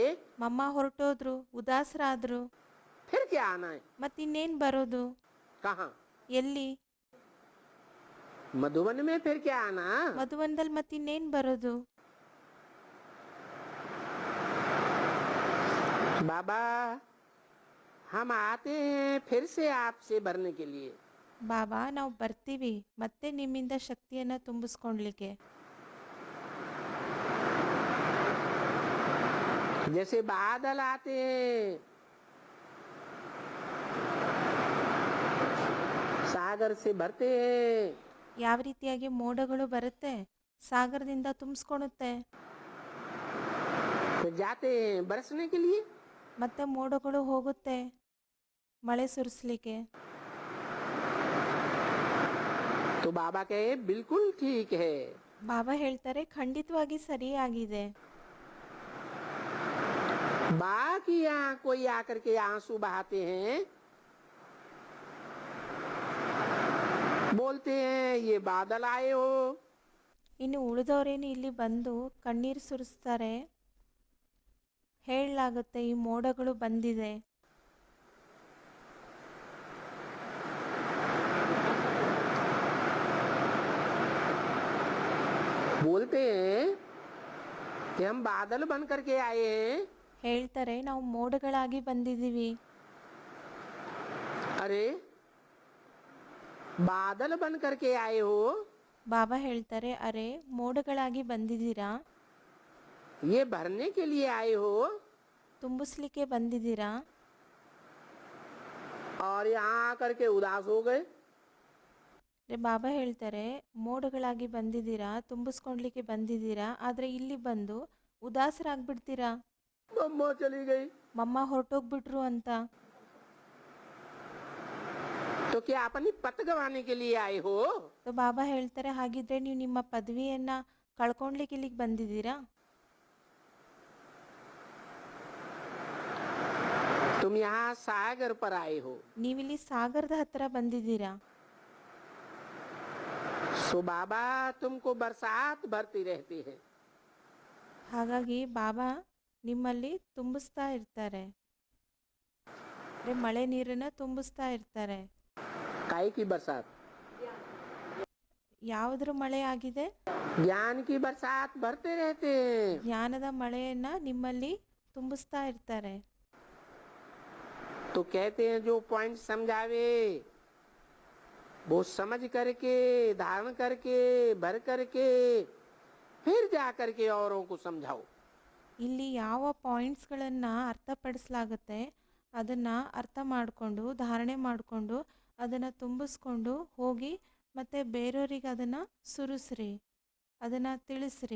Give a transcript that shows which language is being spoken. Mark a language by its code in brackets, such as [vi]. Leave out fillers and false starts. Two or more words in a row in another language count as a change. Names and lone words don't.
[kn] ಮಮ್ಮ ಹೊರಟೋದ್ರು ಉದಾಸರಾದ್ರು, [hi] फिर क्या आना है? [kn] ಮತ್ತಿನ್ನೇನು ಬರೋದು? [hi] कहाँ? [kn] ಎಲ್ಲಿ? [hi] मधुबन में फिर क्या आना? [kn] ಮಧುವನದಲ್ಲಿ ಮತ್ತಿನ್ನೇನು ಬರೋದು? [hi] बाबा हम आते हैं फिर से आपसे भरने के लिए। [kn] ಬಾಬಾ ನಾವು ಬರ್ತೀವಿ ಮತ್ತೆ ನಿಮ್ಮಿಂದ ಶಕ್ತಿಯನ್ನು ತುಂಬಿಸ್ಕೊಳ್ಲಿಕ್ಕೆ. [hi] जैसे बादल आते हैं सागर से भरते हैं, [kn] ಯಾವ ರೀತಿಯಾಗಿ ಮೋಡಗಳು ಬರುತ್ತೆ ಸಾಗರದಿಂದ ತುಂಬಿಸ್ಕೊಳುತ್ತೆ, [hi] फिर जाते हैं बरसने के लिए। [kn] ಮತ್ತೆ ಮೋಡಗಳು ಹೋಗುತ್ತೆ ಮಳೆ ಸುರಿಸ್ಲಿಕ್ಕೆ. [hi] तो बाबा कहे बिल्कुल ठीक है। [kn] ಬಾಬಾ ಹೇಳ್ತಾರೆ ಖಂಡಿತವಾಗಿ ಸರಿಯಾಗಿದೆ. [hi] बाकी यहाँ कोई आकर के आंसू बहाते हैं, बोलते हैं ये बादल आए हो। [kn] ಇನ್ನು ಉಳಿದವರೇನು ಇಲ್ಲಿ ಬಂದು ಕಣ್ಣೀರು ಸುರಿಸ್ತಾರೆ, ಹೇಳಲಾಗುತ್ತೆ ಈ ಮೋಡಗಳು ಬಂದಿದೆ. [hi] बोलते हैं कि हम बादल बन करके आए हैं। [kn] ಹೇಳ್ತಾರೆ ನಾವು ಮೋಡಗಳಾಗಿ ಬಂದಿದ್ದೀವಿ. [hi] अरे बादल बन करके आए हो, [kn] ಬಾಬಾ ಹೇಳ್ತಾರೆ ಅರೆ ಮೋಡಗಳಾಗಿ ಬಂದಿದ್ದೀರಾ, [hi] ये भरने के लिए आए हो, [kn] ತುಂಬಿಸ್ಲಿಕ್ಕೆ ಬಂದಿದ್ದೀರಾ, [hi] और यहाँ आकर के उदास हो गए। [kn] ಬಾಬಾ ಹೇಳ್ತಾರೆ ಮೋಡಗಳಾಗಿ ಬಂದಿದ್ದೀರಾ ತುಂಬಿಸ್ಕೊಳ್ಲಿಕ್ಕೆ ಬಂದಿದ್ದೀರಾ ಆದರೆ ಇಲ್ಲಿ ಬಂದು ಉದಾಸರಾಗ್ಬಿಡ್ತೀರಾ, [hi] मम्मा चली गई। [kn] ಮಮ್ಮ ಹೊರಟೋಗ್ಬಿಟ್ರು ಅಂತ. [hi] तो क्या अपनी पत गंवाने के लिए आए हो? [kn] ಬಾಬಾ ಹೇಳ್ತಾರೆ ಹಾಗಿದ್ರೆ ನೀವು ನಿಮ್ಮ ಪದವಿಯನ್ನ ಕಳ್ಕೊಳ್ಲಿಕ್ಕೆ ಇಲ್ಲಿಗೆ ಬಂದಿದ್ದೀರಾ, [hi] तुम यहाँ सागर पर आए हो। [kn] ನೀವಿಲ್ಲಿ ಸಾಗರದ ಹತ್ರ ಬಂದಿದ್ದೀರಾ. [hi] सो बाबा तुमको बरसात भरती रहती है। [kn] ಹಾಗಾಗಿ ಬಾಬಾ ನಿಮ್ಮಲ್ಲಿ ತುಂಬಿಸ್ತಾ ಇರ್ತಾರೆ, ಮಳೆ ನೀರನ್ನ ತುಂಬಿಸ್ತಾ ಇರ್ತಾರೆ. [hi] काय की बरसात? [kn] ಯಾವುದ್ರ ಮಳೆ ಆಗಿದೆ? [hi] ज्ञान की बरसात भरते रहते हैं। [kn] ಜ್ಞಾನದ ಮಳೆಯನ್ನ ನಿಮ್ಮಲ್ಲಿ ತುಂಬಿಸ್ತಾ ಇರ್ತಾರೆ. [hi] तो कहते हैं जो पॉइंट समझावे वो समझ करके धारण करके भर करके फिर जा करके औरों को समझाओ। [kn] ಇಲ್ಲಿ ಯಾವ ಪಾಯಿಂಟ್ಸ್ಗಳನ್ನು ಅರ್ಥಪಡಿಸಲಾಗುತ್ತೆ ಅದನ್ನು ಅರ್ಥ ಮಾಡಿಕೊಂಡು ಧಾರಣೆ ಮಾಡಿಕೊಂಡು ಅದನ್ನು ತುಂಬಿಸ್ಕೊಂಡು ಹೋಗಿ ಮತ್ತು ಬೇರೆಯವರಿಗೆ ಅದನ್ನು ಸುರಿಸ್ರಿ, ಅದನ್ನು ತಿಳಿಸ್ರಿ.